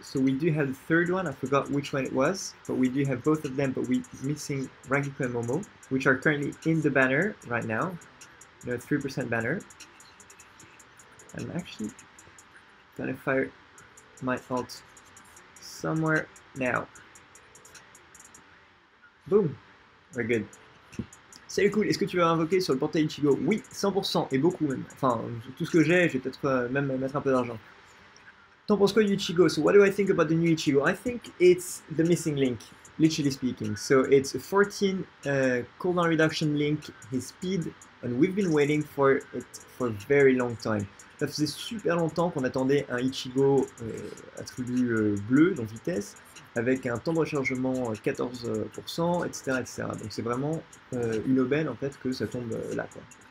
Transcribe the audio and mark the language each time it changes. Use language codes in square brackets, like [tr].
[en] So we do have the third one, I forgot which one it was, but we do have both of them, but we're missing Rangiku and Momo, which are currently in the banner right now. 3% banner. I'm actually gonna fire my ult somewhere now. Boom, we're good. [fr] Salut cool, est-ce que tu vas invoquer sur le portail Ichigo? Oui, 100%, et beaucoup même. Enfin, tout ce que j'ai, je vais peut-être même mettre un peu d'argent. T'en penses quoi du Ichigo? [en] So what do I think about the new Ichigo? I think it's the missing link, literally speaking. So it's a 14 cooldown reduction link, his speed, and we've been waiting for it for a very long time. [fr] Ça faisait super longtemps qu'on attendait un Ichigo attribut bleu, donc vitesse, avec un temps de rechargement 14%, etc., etc. Donc c'est vraiment une aubaine en fait que ça tombe là, quoi.